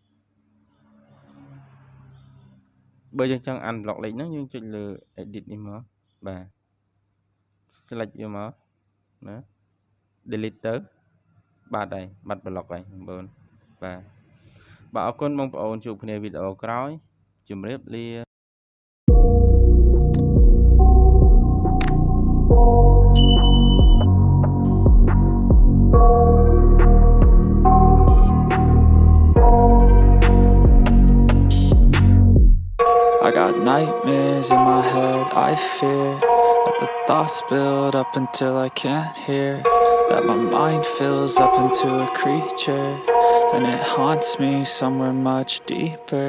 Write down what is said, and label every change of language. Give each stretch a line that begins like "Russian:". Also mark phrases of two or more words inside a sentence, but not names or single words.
Khmer: បើយើងចង់ unblock លេខហ្នឹងយើងចុចលើ edit នេះមកបាទ select វាមកណា delete ទៅបាត់ហើយបាត់ block ហើយបងប្អូនបាទអរគុណបងប្អូនជួបគ្នាវីដេអូក្រោយជម្រាបលា
English: I got nightmares in my head, I fear that the thoughts build up until I can't hear, that my mind fills up into a creature, and it haunts me somewhere much deeper.